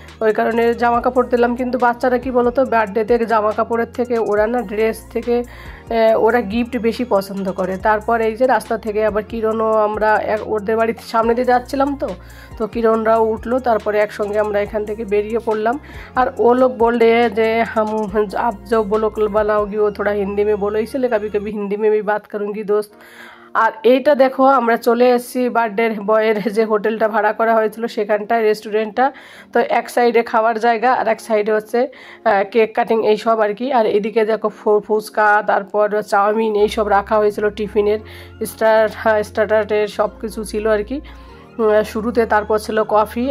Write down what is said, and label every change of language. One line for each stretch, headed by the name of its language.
Bangla: ওই কারণে জামা কাপড় দিলাম। কিন্তু বাচ্চারা কি বলো তো, বার্থডেতে জামা কাপড়ের থেকে ওরা না ড্রেস থেকে ওরা গিফট বেশি পছন্দ করে। তারপর এই যে রাস্তা থেকে আবার কিরণও, আমরা ওদের বাড়ির সামনে দিয়ে যাচ্ছিলাম, তো কিরণরাও উঠলো, তারপরে একসঙ্গে আমরা এখান থেকে বেরিয়ে পড়লাম। আর ও লোক বললে যে
Hindi: হাম আপ जो बोलो बनाओगी वो थोड़ा हिंदी में बोलो, इसलिए कभी कभी हिंदी में भी बात करूँगी दोस्त।
Bangla: আর এইটা দেখো, আমরা চলে এসেছি বার্থডে বয়ের যে হোটেলটা ভাড়া করা হয়েছিল সেখানটায়, রেস্টুরেন্টটা। তো এক সাইডে খাওয়ার জায়গা আর এক সাইডে হচ্ছে কেক কাটিং এইসব আর কি। আর এদিকে দেখো ফুচকা, তারপর চাউমিন এইসব রাখা হয়েছিল, টিফিনের স্টার্টারের সব কিছু ছিল আর কি শুরুতে। তারপর ছিল কফি।